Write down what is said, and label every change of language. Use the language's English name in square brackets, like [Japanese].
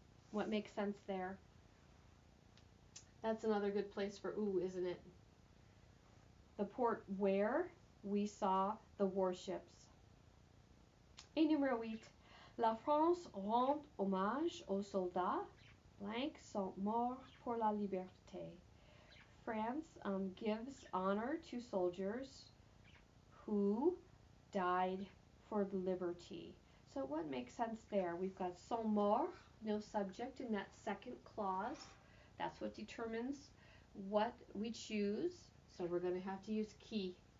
[English] What makes sense there? That's another good place for ooh, isn't it? The port where we saw the warships. [French] Et numéro 8. La France rend hommage aux soldats blank sont morts pour la liberté. [English] France gives honor to soldiers who died for liberty. So what makes sense there? We've got [French] sont morts, [English] no subject in that second clause. That's what determines what we choose. So we're going to have to use qui.